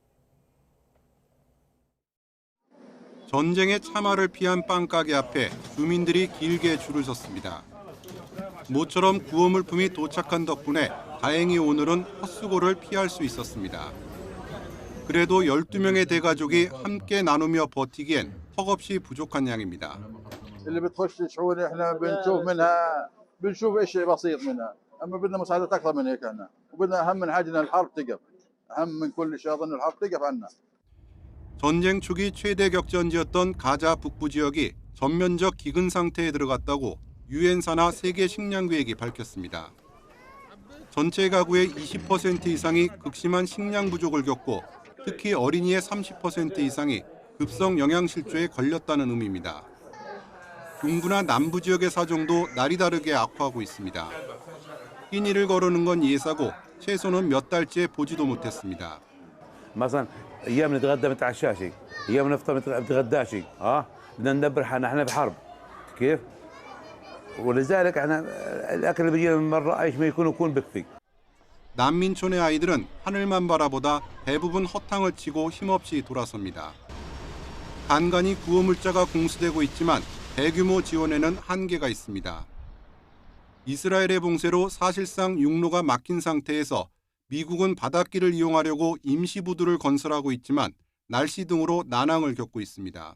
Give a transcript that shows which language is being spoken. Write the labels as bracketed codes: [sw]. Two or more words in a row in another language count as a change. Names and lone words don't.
[ko] 전쟁의 참화를 피한 빵가게 앞에 주민들이 길게 줄을 섰습니다. 모처럼 구호물품이 도착한 덕분에 다행히 오늘은 헛수고를 피할 수 있었습니다. 그래도 12명의 대가족이 함께 나누며 버티기엔 턱없이 부족한 양입니다. [ar] اللي بتخش شعور احنا بنشوف منها بنشوف شيء بسيط منها اما بدنا مساعدات اكثر من هيك احنا وبدنا اهم من حاجه ان الحرب تقف اهم من كل شيء اظن الحرب تقف عنا. [ko] 전쟁 초기 최대 격전지였던 가자 북부 지역이 전면적 기근 상태에 들어갔다고 유엔 산하 세계 식량계획이 밝혔습니다. 전체 가구의 20% 이상이 극심한 식량 부족을 겪고 특히 어린이의 30% 이상이 급성 영양실조에 걸렸다는 의미입니다. 중부나 남부 지역의 사정도 날이 다르게 악화하고 있습니다. 끼니를 거르는 건 예사고 채소는 몇 달째 보지도 못했습니다. [ar] مثلا ايام نتغدى ما نتعشاش ايام نفطر ما نتغداش بدنا ندبر حالنا احنا بحرب كيف ولذلك احنا الاكل اللي بيجينا من برا ايش ما يكون بكفي. [ko] 난민촌의 아이들은 하늘만 바라보다 대부분 허탕을 치고 힘없이 돌아섭니다. 간간히 구호물자가 공수되고 있지만 대규모 지원에는 한계가 있습니다. 이스라엘의 봉쇄로 사실상 육로가 막힌 상태에서 미국은 바닷길을 이용하려고 임시부두를 건설하고 있지만 날씨 등으로 난항을 겪고 있습니다.